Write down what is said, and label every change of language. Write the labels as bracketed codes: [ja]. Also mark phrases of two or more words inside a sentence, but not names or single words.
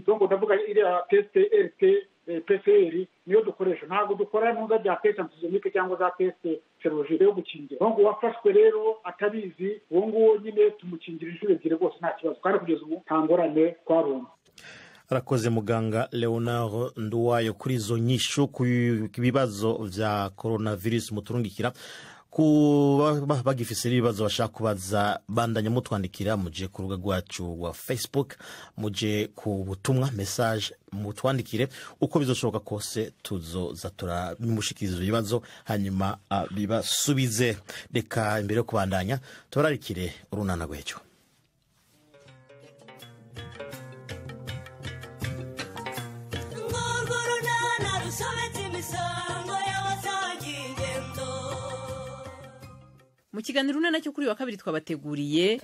[rw] Donc ndavuga iriya test PCR niyo dukoresha, ntabwo dukora ntuza bya [fr] test antigenique [rw] cyangwa za [fr] test serologique [rw] yo gukingira. Donc wafashwe rero atabizi, uwo nguwo nyine tumukingira inshuro ebyiri rwose nta kibazo, kandi kugeza ubu nta ngorane twabonye. [rn] Arakoze muganga Leonard Nduwayo kuri izo nyisho ku bibazo vya coronavirus muturungikira. Kuba bagifise ibibazo bashaka kubaza bandanya mutwandikira muje ku rubuga rwacu rwa Facebook, muje ku butumwa message mutwandikire uko bizoshoboka kose tuzoza turabimushikiriza ibibazo hanyuma bibasubize. Reka imbere yo kubandanya turarikire urunana rw'ejo. [rw] Mu kiganiro runana cyo kuri wa kabiri twabateguriye